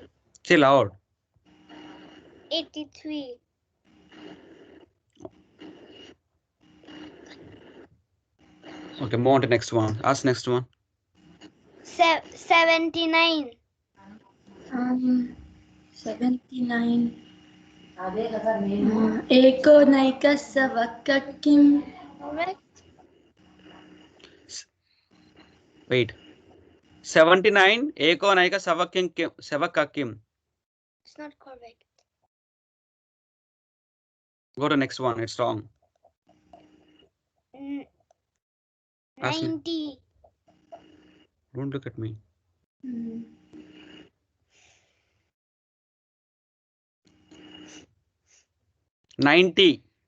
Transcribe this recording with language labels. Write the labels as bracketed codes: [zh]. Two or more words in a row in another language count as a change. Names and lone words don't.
[en] Say loud. 83. Okay, move on to next one. Ask next one. 79. 79. Eko naika savaka kim. Correct. Wait. 79. Eko naika savakakim. It's not correct. Go to next one. It's wrong. N- Ask me. 90. Don't look at me. 90.